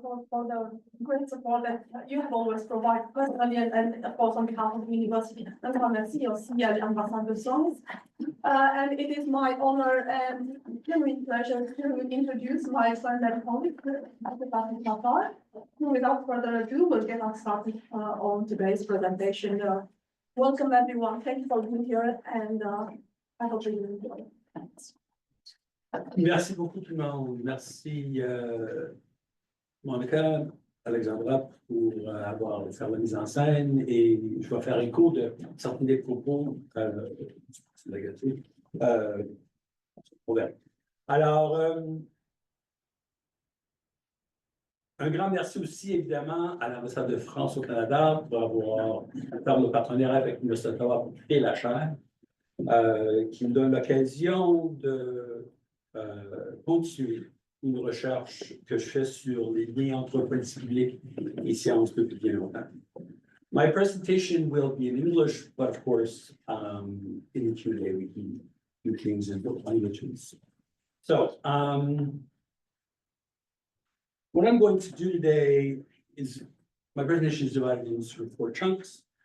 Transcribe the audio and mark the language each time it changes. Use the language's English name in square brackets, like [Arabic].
[English] For the great support that you have always provided personally and of course on behalf of the university. [French] Merci aussi à l'ambassade de France. [English] And it is my honor and genuine pleasure to introduce my friend and colleague, Dr. Patrick Fafard, who without further ado will get us started on today's presentation. Welcome everyone. Thank you for being here and I hope you enjoy it. Thanks. [French] Merci beaucoup tout le monde. Merci Monica, Alexandra pour avoir fait la mise en scène et je vais faire écho de certains des propos négatifs. Alors, un grand merci aussi évidemment à l'ambassade de France au Canada pour avoir fait le partenariat avec l'Université d'Ottawa pour créer la chaire, qui me donne l'occasion de continuer une recherche que je fais sur les liens entre politique publique et sciences depuis bien longtemps. [English] My presentation will be in English, but of course, in the Q&A we can do things in both languages. So, what I'm going to do today is, my presentation is divided into sort of 4 chunks.